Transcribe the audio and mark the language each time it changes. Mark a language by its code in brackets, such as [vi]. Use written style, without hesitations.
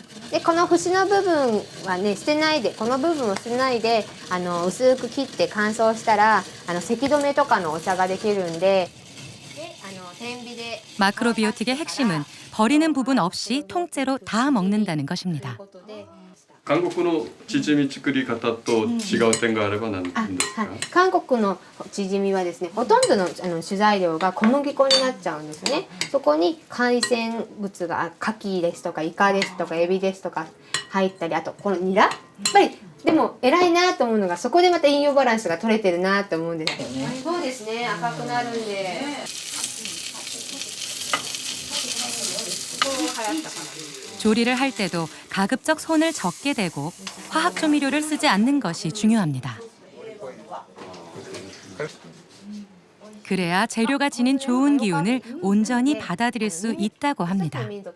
[ja] でこの節の部分はね捨てないでこの部分を捨てないで薄く切って乾燥したら咳止めとかのお茶ができるんで天日で [ko] 마크로비오틱의 핵심은 버리는 부분 없이 통째로 다 먹는다는 것입니다. [ja] 韓国のチヂミ作り方と違う点があれば何ですか？はい、韓国のチヂミはですねほとんどの主材料が小麦粉になっちゃうんですね。そこに海鮮物が牡蠣ですとかイカですとかエビですとか入ったりあとこのニラやっぱりでも偉いなと思うのがそこでまた栄養バランスが取れてるなと思うんですよね。そうですね赤くなるんで。 [ko] 조리를 할 때도 가급적 손을 적게 대고 화학 조미료를 쓰지 않는 것이 중요합니다. 그래야 재료가 지닌 좋은 기운을 온전히 받아들일 수 있다고 합니다.